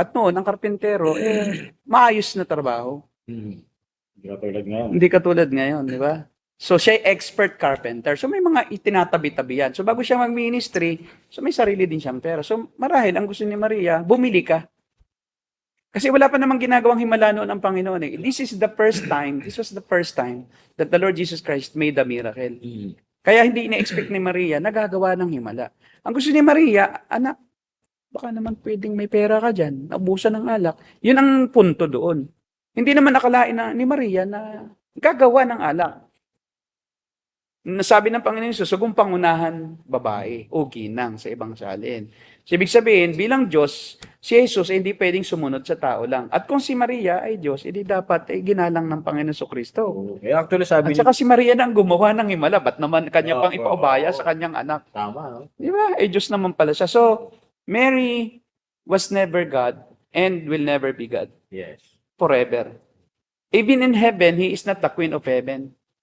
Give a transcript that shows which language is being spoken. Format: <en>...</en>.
<tl>At noon, ang karpentero, maayos na trabaho. Hindi katulad ngayon. Hindi katulad ngayon, di ba? So, siya ay</tl> <en>expert carpenter.</en> <tl>So, may mga itinatabi-tabi yan. So, bago siya mag-ministry, so may sarili din siyang pera. So, marahil, ang gusto ni Maria, bumili ka. Kasi wala pa namang ginagawang himala noon ang Panginoon eh.</tl> <en>This was the first time that the Lord Jesus Christ made a miracle.</en> <tl>Kaya hindi ina-expect ni Maria na gagawa ng himala. Ang gusto ni Maria, anak, baka naman pwedeng may pera ka dyan, naubusan ng alak. Yun ang punto doon. Hindi naman nakalain ni Maria na gagawa ng alak. Nasabi ng Panginoon Jesus, huwag pangunahan babae o ginang sa ibang salin. So, ibig sabihin, bilang Diyos, si Jesus ay hindi pwedeng sumunod sa tao lang. At kung si Maria ay Diyos, hindi dapat ay ginalang ng Panginoon Kristo. Actually, sabi At saka si Maria na ang gumawa ng himala, ba't naman kanya pang ipaubaya sa kanyang anak? Tama, no? Di ba? Diyos naman pala siya.</tl> <en>So, Mary was never God and will never be God Yes. forever. Even in heaven, He is not the Queen of Heaven.</en>